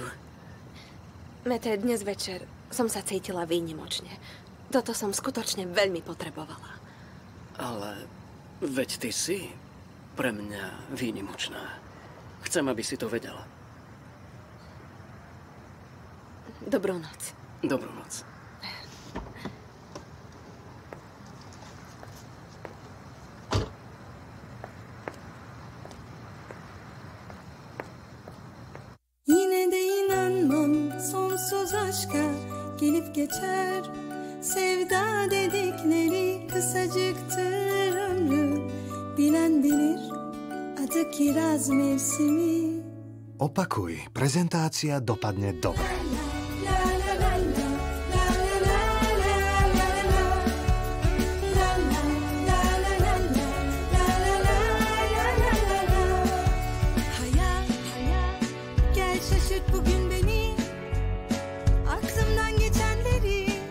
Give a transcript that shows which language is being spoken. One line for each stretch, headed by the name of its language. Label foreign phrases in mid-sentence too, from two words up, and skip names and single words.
Slovak: Mete, dnes večer som sa cítila výnimočne. Toto som skutočne veľmi potrebovala. Ale veď ty si pre mňa výnimočná. Chcem, aby si to vedela. Dobrú noc. Dobrú noc.
Turkish: Yine de inanmam sonsuz aşka gelip geçer. Sevda dedikleri kısacıktır ömrü. Bilen bilir adı kiraz mevsimi.
Slovak: Opakuj, prezentácia dopadne dobre.
Turkish: Bugün beni aklımdan geçenleri